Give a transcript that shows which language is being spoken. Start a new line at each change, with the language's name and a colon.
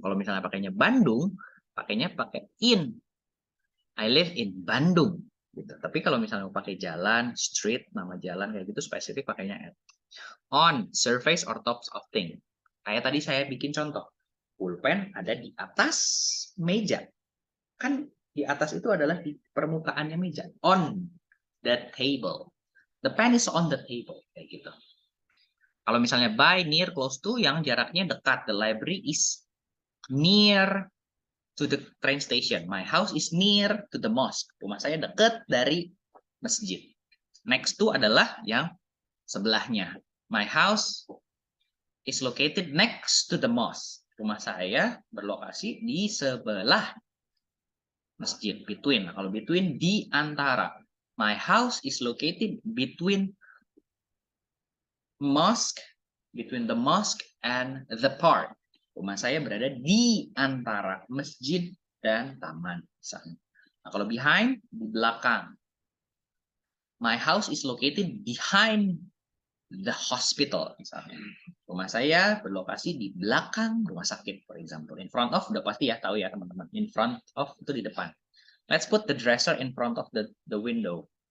Indonesian: Kalau misalnya pakainya Bandung, pakainya pakai in.
English: I live in Bandung.
Indonesian: Gitu. Tapi kalau misalnya mau pakai jalan, street, nama jalan kayak gitu spesifik pakainya at.
English: On, surface or tops of thing.
Indonesian: Kayak tadi saya bikin contoh. Pulpen ada di atas meja. Kan di atas itu adalah di permukaannya meja.
English: On the table. The pen is on the table.
Indonesian: Kayak gitu.
English: Kalau misalnya by, near, close to,
Indonesian: yang jaraknya dekat.
English: The library is near to the train station. My house is near to the mosque.
Indonesian: Rumah saya dekat dari masjid. Next to adalah yang sebelahnya.
English: My house is located next to the mosque.
Indonesian: Rumah saya berlokasi di sebelah masjid. Between.
English: Kalau between,
Indonesian: di antara.
English: My house is located between mosque, between the mosque and the park.
Indonesian: Rumah saya berada di antara masjid dan taman. Nah, kalau behind, di belakang.
English: My house is located behind the hospital.
Indonesian: Misalnya. Rumah saya berlokasi di belakang rumah sakit,
English: for example.
Indonesian: In front of, udah pasti ya, tahu ya teman-teman. In front of, itu di depan.
English: Let's put the dresser in front of the window.